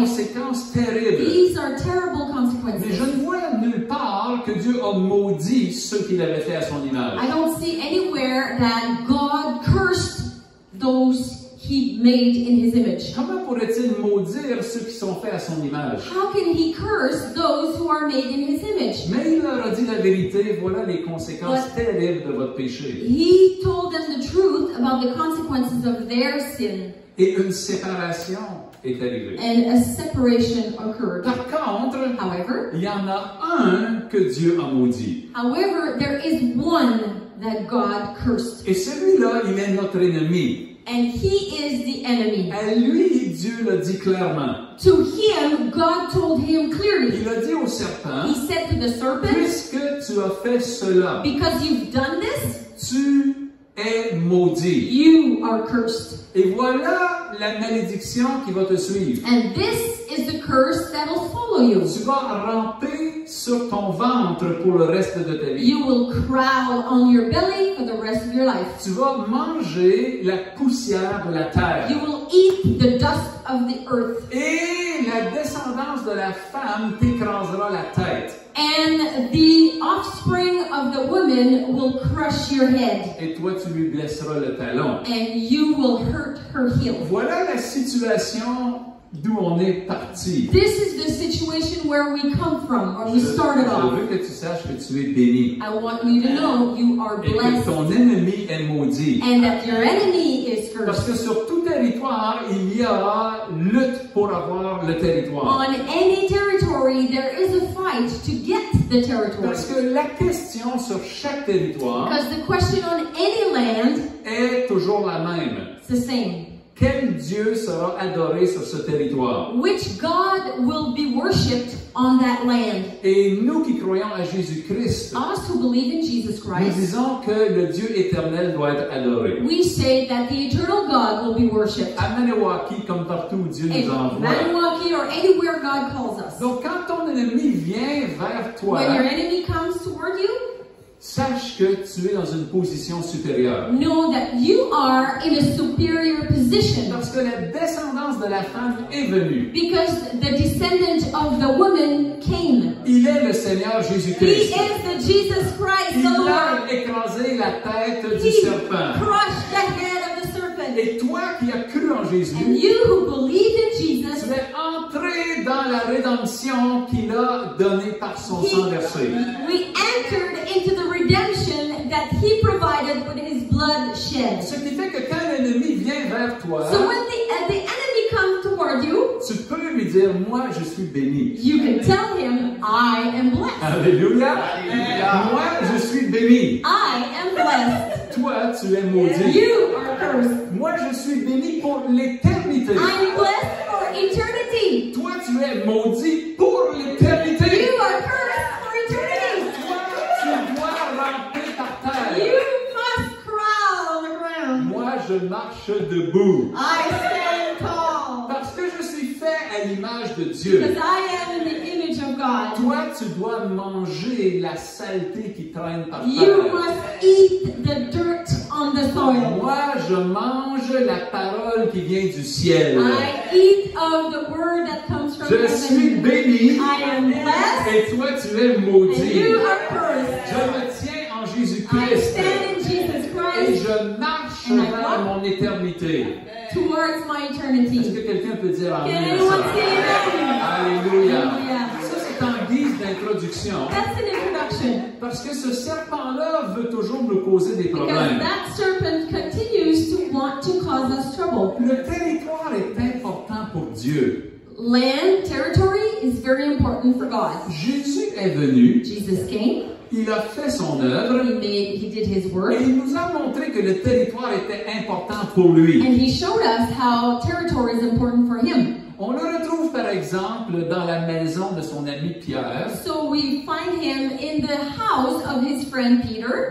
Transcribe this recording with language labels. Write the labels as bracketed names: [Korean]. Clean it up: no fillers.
[French] conséquences terribles. [English] These are terrible [French] Mais [English] consequences. [French] je ne vois nulle part que Dieu a maudit ceux qu'il avait fait à son image. [English] I don't see anywhere that God cursed those he made in his image. [French] Comment pourrait-il maudire ceux qui sont faits à son image? [English] How can he curse those who are made in his image? [French] Mais il leur a dit la vérité, voilà les conséquences terribles de votre péché. [English] He told them the truth about the consequences of their sin, [French] Et une séparation est arrivée. [English] and a separation occurred. [French] Par contre, [English] However, [French] il y en a un que Dieu a maudit. [English] there is one that God cursed. [French] Et celui-là, il est notre ennemi. [English] And he is the enemy. [French] À lui, Dieu l'a dit clairement. [English] To him, God told him clearly. [French] Il a dit au serpent, [English] He said to the serpent, [French] puisque tu as fait cela, [English] because you've done this, [French] tu es maudit. [English] you are cursed. [French] Et voilà la malédiction qui va te suivre. [English] And this is the curse that will follow you. [French] Tu vas ramper sur ton ventre pour le reste de ta vie. [English] You will crawl on your belly for the rest of your life. [French] Tu vas manger la poussière de la terre. [English] You will eat the dust of the earth. [French] Et la descendance de la femme t'écrasera la tête. [English] And the offspring of the woman will crush your head. [French] Et toi, tu lui blesseras le talon. [English] And you will hurt her heel. [French] Voilà la situation d'où on est parti. [English] This is the situation where we come from, where we started [French] Je [English] off. [French] veux que tu saches que tu es béni. [English] I want you to know you are [French] Et que [English] blessed [French] ton ennemi est maudit. [English] and that your enemy is [French] Parce [English] cursed. [French] que sur tout territoire, il y aura lutte pour avoir le territoire. [English] On any territory, there is a fight to get the territory. [French] Parce que la question sur chaque territoire [English] Because the question on any land [French] est toujours la même. [English] is the same. [French] Quel Dieu sera adoré sur ce territoire? [English] Which God will be worshipped on that land? [French] Et nous qui croyons à Jésus-Christ, [English] Us who believe in Jesus [French] nous [English] Christ, [French] disons que le Dieu éternel doit être adoré. [English] we say that the eternal God will be worshipped. [French] À Maniwaki, comme partout où Dieu [English] In [French] nous envoie. [English] Maniwaki or anywhere God calls us. [French] Donc quand ton ennemi vient vers toi, [English] When your enemy comes toward you, [French] sache que tu es dans une position supérieure. [English] know that you are in a superior position. [French] Parce que la descendance de la femme est venue. [English] Because the descendant of the woman came. [French] Il est le Seigneur [English] He [French] Jésus-Christ. [English] is the Jesus Christ, [French] Il [English] the [French] a [English] Lord. [French] écrasé la tête du [English] He [French] serpent. [English] crushed the head of the serpent. [French] Et toi qui as cru en [English] And [French] Jésus, [English] you who believe in Jesus, [French] tu es entré dans la rédemption qu'il a donnée par son sang versé. [English] we entered into the redemption that He provided with His blood shed. [French] Ce qui fait que quand l'ennemi vient vers toi, [English] So when the enemy comes toward you, [French] tu peux lui dire, moi je suis béni. [English] you can tell him, I am blessed. [French] Alléluia. [English] Alléluia. [French] Moi je suis béni. [English] I am blessed. [French] Toi tu es maudit. [English] You are cursed. [French] Moi je suis béni pour l'éternité. [English] I'm blessed for eternity. [French] Toi tu es maudit pour l'éternité. [English] You are cursed for eternity. [French] Toi tu dois ramper par terre. [English] You must crawl on the ground. [French] Moi je marche debout. [English] I stand tall. [French] Parce que je suis fait à l'image de Dieu. [English] Because I am in the image of God. [French] Toi, tu dois manger la saleté qui traîne par [English] You [French] terre. [English] must eat the dirt on the soil. [French] Moi, je mange la parole qui vient du ciel. [English] I eat of the word that comes from [French] Je suis [English] heaven. [French] béni [English] I am blessed [French] et toi, tu es [English] and [French] maudit. [English] you are cursed. [French] Je me tiens en [English] I [French] Jésus-Christ [English] stand in Jesus [French] et [English] Christ [French] je marche [English] And I [French] vers [English] walk [French] mon éternité. [English] towards my [French] Est-ce [English] eternity. [French] que quelqu'un peut dire [English] Can [French] amen à [English] anyone [French] ça? [English] say amen? [French] Alléluia. [English] Hallelujah. [French] Ça, c'est en guise d'introduction. [English] That's an introduction. [French] Parce que ce serpent-là veut toujours nous causer des [English] Because [French] problèmes. [English] that serpent continues to want to cause us trouble. [French] Le territoire est important pour Dieu. [English] Land, territory is very important for God. [French] Jésus est venu, [English] Jesus came, [French] il a fait son œuvre [English] he did his [French] et [English] work, [French] il nous a montré que le territoire était important pour lui. [English] and he showed us how territory is important for him. [French] On le retrouve par exemple dans la maison de son ami Pierre. [English] So we find him in the house of his friend Peter.